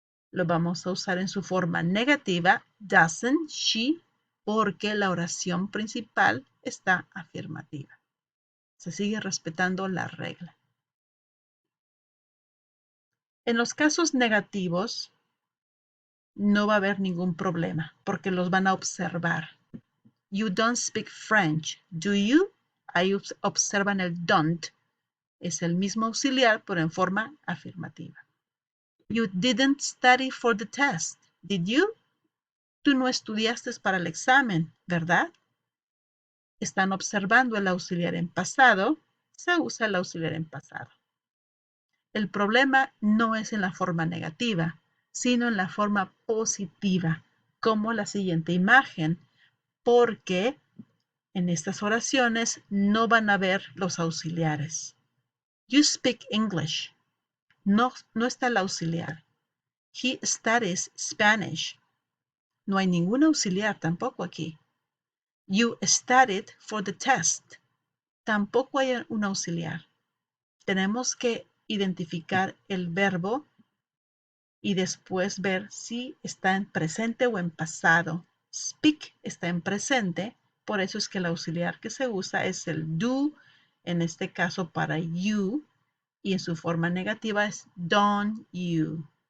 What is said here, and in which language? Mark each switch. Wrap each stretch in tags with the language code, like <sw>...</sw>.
<es>Lo vamos a usar en su forma negativa, doesn't she, porque la oración principal está afirmativa. Se sigue respetando la regla. En los casos negativos, no va a haber ningún problema, porque los van a observar.</es> <en>You don't speak French, do you?</en> <es>Ahí observan el don't. Es el mismo auxiliar, pero en forma afirmativa.</es> <en>You didn't study for the test, did you?</en> <es>Tú no estudiaste para el examen, ¿verdad? Están observando el auxiliar en pasado, se usa el auxiliar en pasado. El problema no es en la forma negativa, sino en la forma positiva, como la siguiente imagen, porque en estas oraciones no van a ver los auxiliares.</es> <en>You speak English.</en> <es>No está el auxiliar.</es> <en>He studies Spanish.</en> <es>No hay ningún auxiliar tampoco aquí.</es> <en>You studied for the test.</en> <es>Tampoco hay un auxiliar. Tenemos que identificar el verbo y después ver si está en presente o en pasado. Speak está en presente, por eso es que el auxiliar que se usa es el do, en este caso para you, y en su forma negativa es don't you.</es>